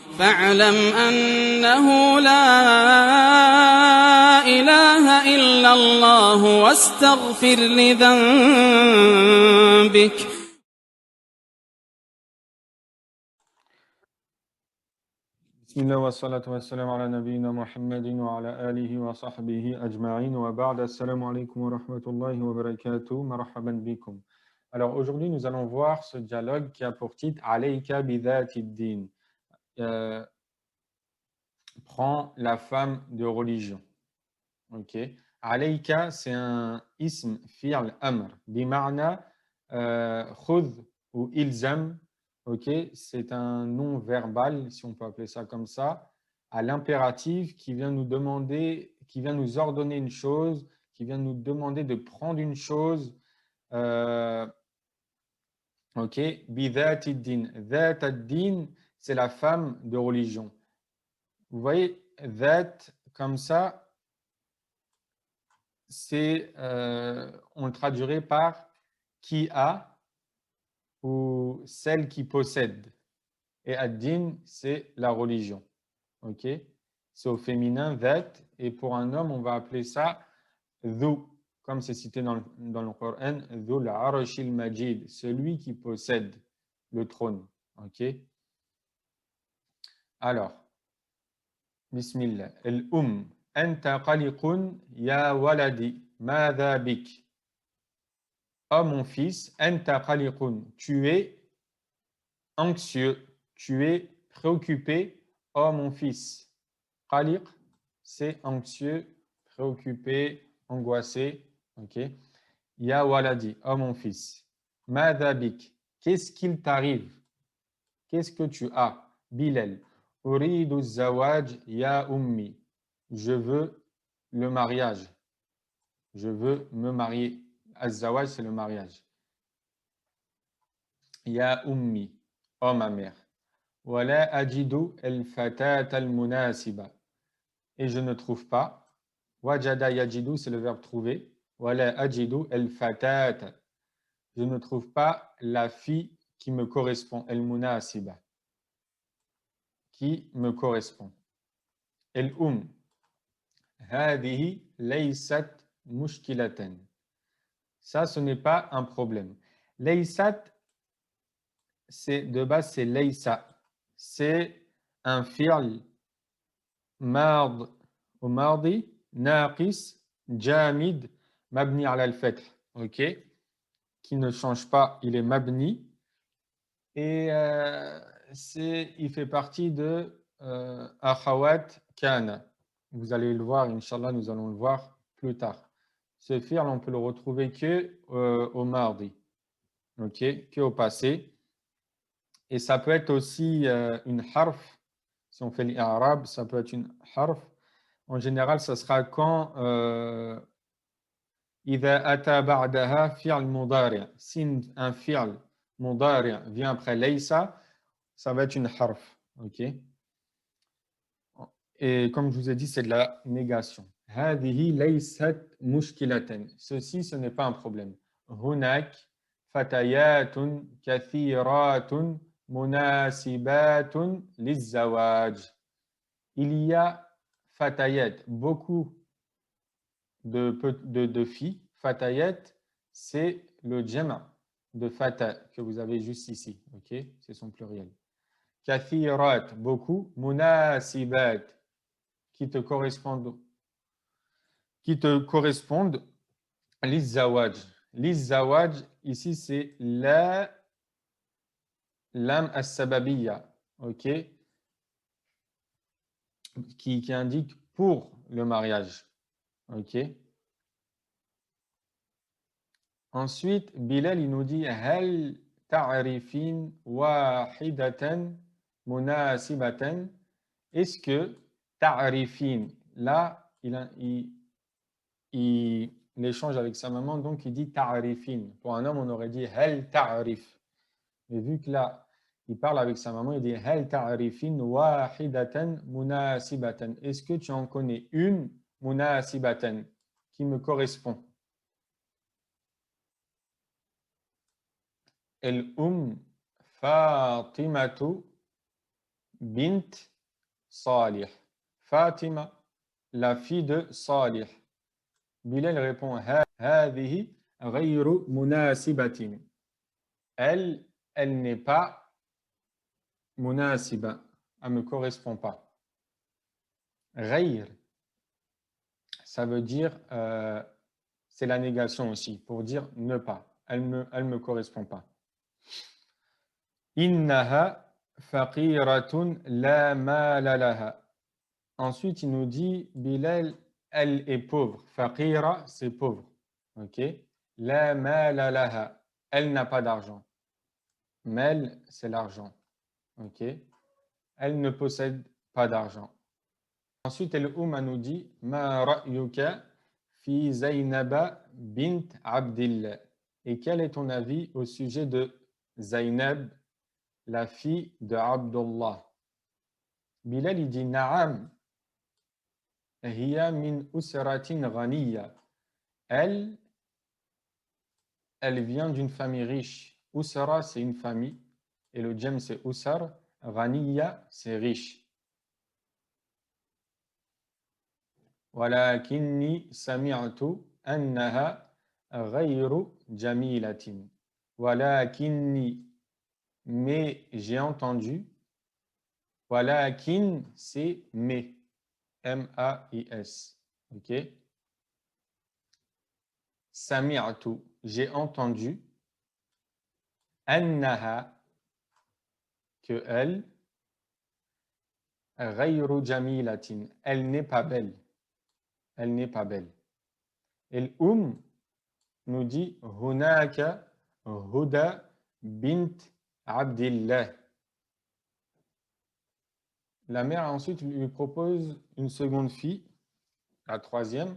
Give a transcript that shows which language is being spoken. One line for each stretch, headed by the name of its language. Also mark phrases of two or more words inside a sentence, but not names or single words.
Arabic: فاعلم أنه لا إله إلا الله واستغفر لذنبك. بسم الله والصلاة والسلام على نبينا محمد وعلى آله وصحبه أجمعين وبعد. السلام عليكم ورحمة الله وبركاته. مرحبا بكم.
French: Alors aujourd'hui, nous allons voir ce dialogue qui a pour titre
Arabic: عليك بذات الدين.
French: Prends la femme de religion. Ok. Alayka, c'est un
Arabic: اسم فعل أمر. بمعنى خذ ou ilzam.
French: Ok, c'est un nom verbal, si on peut appeler ça comme ça, à l'impératif qui vient nous demander, qui vient nous ordonner une chose, qui vient nous demander de prendre une chose.
Arabic: Ok, بذات الدين. ذات الدين,
French: c'est la femme de religion. Vous voyez, dhat, comme ça, c'est, on le traduirait par qui a ou celle qui possède. Et ad-din, c'est la religion. Ok, c'est au féminin dhat, et pour un homme, on va appeler ça dhu, comme c'est cité dans le Coran,
Arabic: ذو العرش المجيد,
French: celui qui possède le trône. Ok, alors, bismillah.
Arabic: أنت قلق يا ولدي، ماذا بك.
French: Oh mon fils,
Arabic: أنت قلق,
French: tu es anxieux, tu es préoccupé, oh mon fils. Qaliq, c'est anxieux, préoccupé, angoissé.
Arabic: Ok. يا ولدي,
French: oh mon fils.
Arabic: ماذا بك,
French: qu'est-ce qu'il t'arrive? Qu'est-ce que tu as?
Arabic: Bilal. أريد زواج يا أمي.
French: Je veux le mariage. Je veux me marier. Az-zawaj, c'est le mariage.
Arabic: يا أمي,
French: oh ma mère.
Arabic: ولا أجد الفتاة المناسبة.
French: Et je ne trouve pas.
Arabic: وجد يجد,
French: c'est le verbe trouver.
Arabic: ولا أجد الفتاة.
French: Je ne trouve pas la fille qui me correspond. El-munasiba. Qui me correspond.
Arabic: El-um. هذه ليست مشكلة.
French: Ça, ce n'est pas un problème. Laysat, c'est de base, c'est laysa. C'est un
Arabic: فعل ماض
French: ou mardi,
Arabic: ناقص، جامد، مبني على الفتح.
French: Ok? Qui ne change pas, il est mabni. Et il fait partie de
Arabic: أخوات كان.
French: Vous allez le voir, Inch'Allah, nous allons le voir plus tard. Ce fi'l, on peut le retrouver que au mardi, ok, que au passé. Et ça peut être aussi une harf. Si on fait l'arabe, ça peut être une harf. En général, ça sera quand
Arabic: إذا أتى بعدها فعل مضارع.
French: Si un
Arabic: فعل مضارع'
French: vient après laysa, ça va être une harf. Ok. Et comme je vous ai dit, c'est de la négation.
Arabic: هذه ليست مشكلة.
French: Ceci, ce n'est pas un problème.
Arabic: هناك فتيات كثيرات مناسبات للزواج.
French: Il y a fatayat, beaucoup de filles. Fatayat, c'est le jama' de fata que vous avez juste ici. Ok, c'est son pluriel. Kathirat, beaucoup. Munasibat, qui te correspondent. Lizawaj. Lizawaj, ici, c'est la
Arabic: لام السببية.
French: Ok, qui indique pour le mariage. Ok. Ensuite, Bilal, il nous dit
Arabic: هل تعرفين واحدة مناسبة.
French: Est-ce que ta'rifin, là, il échange avec sa maman, donc il dit ta'rifin. Pour un homme, on aurait dit
Arabic: هل تعرف.
French: Mais vu que là, il parle avec sa maman, il dit
Arabic: هل تعرفين واحدة مناسبة.
French: Est-ce que tu en connais une munasibatan qui me correspond?
Arabic: الفاطمة بنت صالح.
French: Fatima, la fille de Salih. Bilal répond
Arabic: هذه غير مناسبة.
French: Elle n'est pas munasiba. Elle ne me correspond pas. غير, ça veut dire, c'est la négation aussi, pour dire ne pas. Elle me correspond pas.
Arabic: إنها فقيرة لا مال لها.
French: Ensuite, il nous dit, Bilal, elle est pauvre. Faqira, c'est pauvre. Ok.
Arabic: لا مال لها.
French: Elle n'a pas d'argent. Mal, c'est l'argent. Ok. Elle ne possède pas d'argent. Ensuite, Al-Umma nous dit,
Arabic: ما رأيك في زينب بنت عبد الله.
French: Et quel est ton avis au sujet de Zaynab, la fille de Abdullah? Bilal, il dit, Na'am.
Arabic: هي من أسرة غنية.
French: Elle vient d'une famille riche. Usra, c'est une famille. Et le djem, c'est usar. Ghaniya, c'est riche.
Arabic: ولكني سمعت أنها غير جميلة. ولكني,
French: mais j'ai entendu. ولكن, c'est mais. M-A-I-S. Ok. سمعت, j'ai entendu. أنها, que elle.
Arabic: غير جميلة,
French: elle n'est pas belle. Elle n'est pas belle. Et nous dit
Arabic: هناك هدى بنت عبد الله.
French: La mère ensuite lui propose une seconde fille, la troisième.